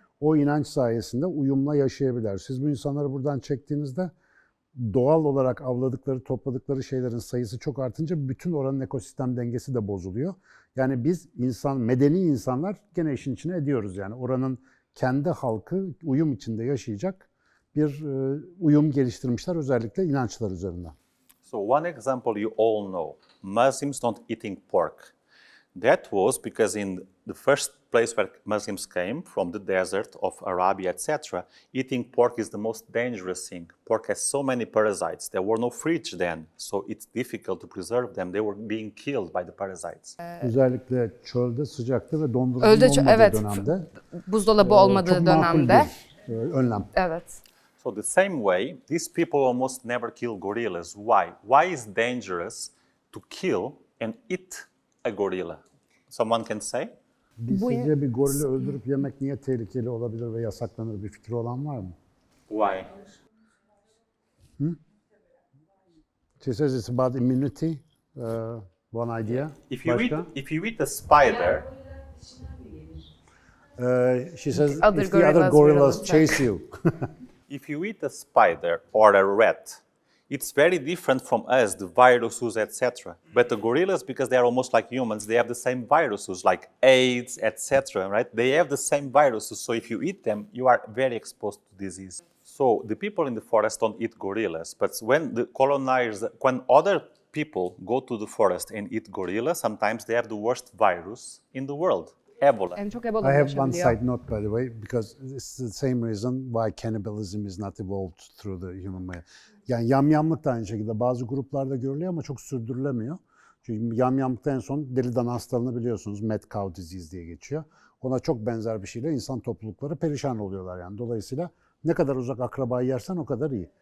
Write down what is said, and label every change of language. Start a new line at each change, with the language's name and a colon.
Turkish: O inanç sayesinde uyumla yaşayabilirler. Siz bu insanları buradan çektiğinizde doğal olarak avladıkları, topladıkları şeylerin sayısı çok artınca bütün oranın ekosistem dengesi de bozuluyor. Yani biz medeni insanlar gene işin içine ediyoruz. Yani oranın kendi halkı uyum içinde yaşayacak bir uyum geliştirmişler özellikle inançlar üzerinden.
English: So one example you all know, Muslims not eating pork. That was because in the first place where Muslims came, from the desert of Arabia, etc., eating pork is the most dangerous thing. Pork has so many parasites. There were no fridge then, so it's difficult to preserve them. They were being killed by the parasites.
Turkish: Özellikle çölde, sıcakta ve dondurma Ölde olmadığı evet. dönemde Buzdolabı olmadığı çok makul dönemde. bir önlem. Evet.
English: So the same way, these people almost never kill gorillas. Why? Why is dangerous to kill and eat a gorilla? Someone can say?
Turkish: Sizce bir gorili öldürüp yemek niye tehlikeli olabilir ve yasaklanır, bir fikri olan var mı?
English: Why? She says it's about immunity, one idea. If you
Turkish: Başka?
English: eat a spider, She says Other if the other gorillas gorillas will chase you. if you eat a spider or a rat, it's very different from us, the viruses, etc. But the gorillas, because they are almost like humans, they have the same viruses, like AIDS, etc. Right? They have the same viruses. So if you eat them, you are very exposed to disease. So the people in the forest don't eat gorillas, but when the colonizers, when other people go to the forest and eat gorillas, sometimes they have the worst virus in the world, Ebola.
Turkish: En çok
English: I
Turkish: Ebola
English: have one
Turkish: bulaşabiliyor.
English: side note, by the way, because it's the same reason why cannibalism is not evolved through the human way.
Turkish: Yani yamyamlık da aynı şekilde bazı gruplarda görülüyor ama çok sürdürülemiyor. Çünkü yamyamlıkta en son deli dana hastalığını biliyorsunuz, mad cow disease diye geçiyor. Ona çok benzer bir şeyle insan toplulukları perişan oluyorlar yani. Dolayısıyla ne kadar uzak akrabayı yersen o kadar iyi.